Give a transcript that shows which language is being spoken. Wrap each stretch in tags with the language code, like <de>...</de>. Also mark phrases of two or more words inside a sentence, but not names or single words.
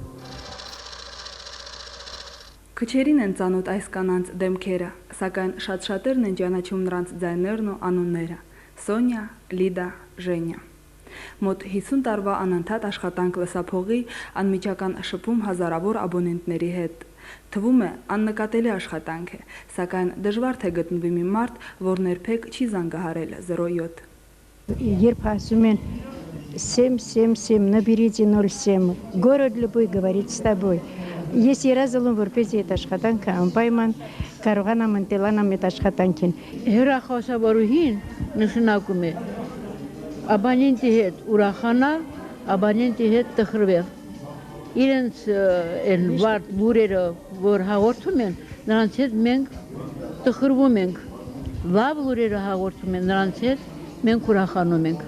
<hy>Քչերին են ծանոթ այս կանանց դեմքերը, սակայն շատ-շատերն են ճանաչում նրանց ձայներն ու անունները՝ Սոնյա, Լիդա, Ժենյա։ Մոտ 50 տարվա անընդհատ աշխատանք լսափողի անմիջական շփում հազարավոր աբոնենտների հետ։ Թվում է աննկատելի աշխատանք է, սակայն դժվար թե գտնվի մի մարդ, որ ներփեք չի զանգահարել 07։ Երբ ասում են 777,</hy> <ru>наберите 07, город любой говорит с тобой։</ru> <hy>Ես երազել եմ, որպեսզի այդ աշխատանքը անպայման կարողանամ ընտելանամ այդ աշխատանքին։ Հեռախոսավորուհին նշանակում է abonenti հետ ուրախանալ, abonenti հետ տխրվել։ Իրենց են վարդ բուրերը, որ հաղորդում են, նրանց հետ մենք տխրվում ենք։ Լավ լուրերը հաղորդում են, նրանց հետ մենք ուրախանում ենք։</hy>